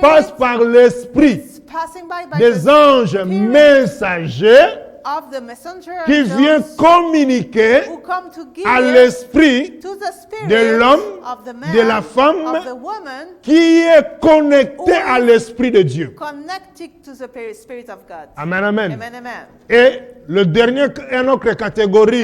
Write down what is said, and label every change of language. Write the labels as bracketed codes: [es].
[fr] passe par l'Esprit [en] it's passing by the [fr] des anges messagers [en] of the messenger [fr] qui vient [en] angels [fr] communiquer [en] who come to give [fr] à l'esprit [en] to the spirit [fr] de l'homme, [en] of the man, [fr] de la femme, [en] of the woman, [fr] qui est connecté à l'Esprit de Dieu. [en] connected to the Spirit of God. Amen, amen. Amen, amen. [fr] Et le dernier, une autre catégorie